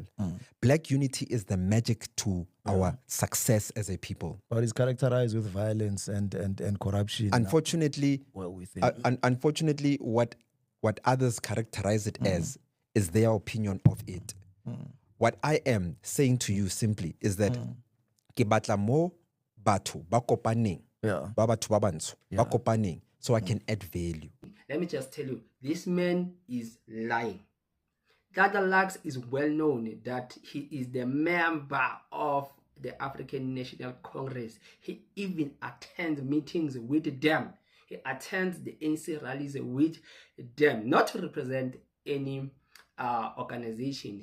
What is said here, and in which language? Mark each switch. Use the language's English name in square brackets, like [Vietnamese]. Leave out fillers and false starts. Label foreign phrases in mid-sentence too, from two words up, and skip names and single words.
[English] Black Unity is the magic to our success as a people. But it's characterized with violence and corruption. Unfortunately, unfortunately, what others characterize it as is their opinion of it. What I am saying to you simply is that [Tswana] ke batla mo batho ba kopaneng. [English] Yeah. So I can add value. Let me just tell you, this man is lying. Dada Lux is well known that he is the member of the African National Congress. He even attends meetings with them. He attends the ANC rallies with them, not to represent any organization.